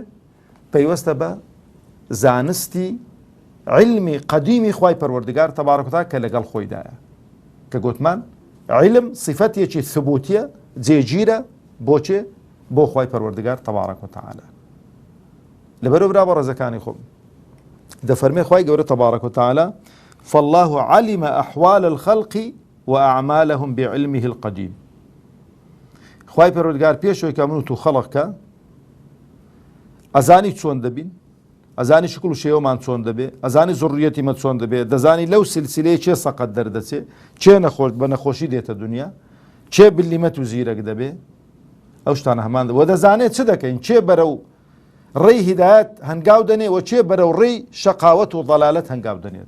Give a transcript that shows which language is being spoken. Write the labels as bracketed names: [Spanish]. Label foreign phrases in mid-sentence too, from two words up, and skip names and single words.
[Central Kurdish] پەیوەستە بە زانستی علمی قەدیمی خوای پەروەردگار [Arabic] تەبارەک و تەعالا [Central Kurdish] کە لەگەڵ خۆیدایە، کە گوتمان علم صفەتێکی ثبوتیە جێگیرە بۆچێ؟ بۆ خوای پەروەردگار [Arabic] تەبارەک و تەعالا. [Central Kurdish] لەبەرەوە برا بەڕێزەکانی خۆم دەفەرمێ خوای گەورە [Arabic] تەبارەک و تەعالا فالله علم أحوال الخلق وأعمالهم بعلمه القديم. [Central Kurdish] خوای پەروەردگار پێشەوەی کە من و تو خەڵقکە ئەزانی چۆن دەبین، ئەزانی شکل و شێوەمان چۆن دەبێ، ئەزانی زوڕیەتیمە چۆن دەبێ، دەزانی لەو سلسلەیە چێ سەقەت دەردەچێ، چێ نەخۆش بە نەخۆشی دێتە دنیا، چێ بلیمەت و زیرەک دەبێ، ئەو شتانە هەمان و دەزانێت چ دەکەین، چێ بەرەو ڕێی هیدایەت هەنگاو دەنێ و چێ بەرەو ڕێی شەقاوەت و ضەلالەت هەنگاو دەنێت.